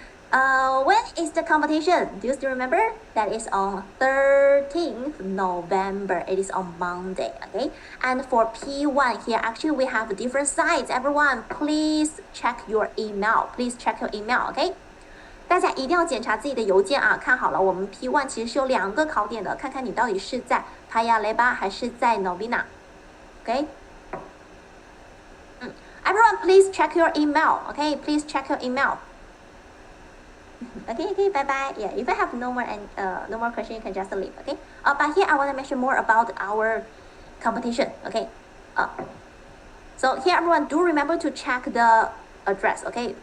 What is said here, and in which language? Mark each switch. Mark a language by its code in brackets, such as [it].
[en] When is the competition? Do you still remember? That is on 13th November. It is on Monday, okay? And for P1 here, actually we have different sites. Everyone, please check your email. Please check your email, okay? [zh] 大家一定要检查自己的邮件啊！看好了，我们 P1 其实是有2个考点的，看看你到底是在 Paya Lebar 还是在 Novena，OK？ [en] Everyone, please check your email. Okay, please check your email. Okay, bye bye. Yeah, if I have no more question, you can just leave. Okay. But here I want to mention more about our competition. Okay. So here, everyone, do remember to check the address. Okay.